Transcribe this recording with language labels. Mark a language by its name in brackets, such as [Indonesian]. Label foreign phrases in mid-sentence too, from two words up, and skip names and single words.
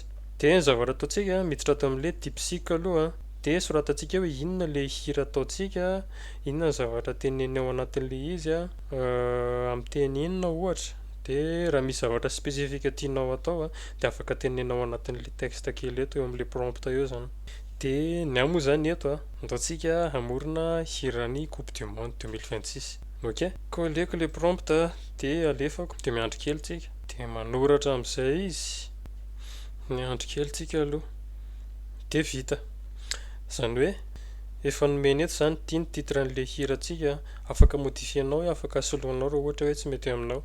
[Malagasy] Dia ny zavatra ataontsika miditra tamin'le DeepSeek aloha dia soratantsika hoe inona le hira ataontsika, inona ny zavatra teneneo anatin'le izy amin'ny teny inona ohatra. Dia raha misy zavatra spesifika tianao atao dia afaka tenenao anatin'le texte kely eto eo amin'le prompt eo zany. Dia ny moa zany eto ataontsika hamorona hiran'ny Coupe du Monde 2026. Ok, koleko le prompt dia alefako dia miandry kely tsika dia manoratra amin'izay izy. Miandry kely tsika aloha dia vita. Zany hoe efa nomeny eto zany ty ny titran'le hira antsika. Afaka modifienao, afaka soloanao raha ohatra hoe tsy mety aminao.